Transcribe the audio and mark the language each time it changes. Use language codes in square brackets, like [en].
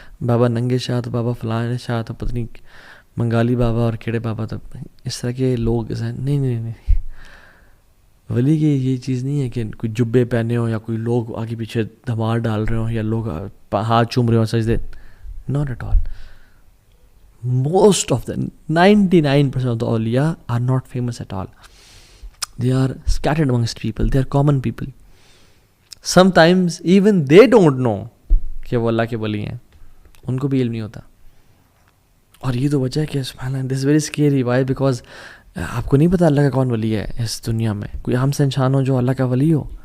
[ur] بابا ننگے شاہ تو بابا فلاں شاہ تو پتہ نہیں منگالی بابا اور کیڑے بابا، تو اس طرح کے لوگ نہیں. ولی کی یہ چیز نہیں ہے کہ کوئی جبے پہنے ہوں یا کوئی لوگ آگے پیچھے دھمال ڈال رہے ہوں یا لوگ ہاتھ چوم رہے ہوں سجدے. [en] Not at all. Most of the 99% of the awliya are not famous at all. They are scattered amongst people. They are common people. Sometimes even they don't know [ur] کہ وہ اللہ کے ولی ہیں، ان کو بھی علم نہیں ہوتا. اور یہ تو وجہ ہے کہ سبحان اللہ، [en] this is very scary. Why? [ur] Because آپ کو نہیں پتا اللہ کا کون ولی ہے اس دنیا میں. کوئی ہم سے انسان ہو جو اللہ کا ولی ہو،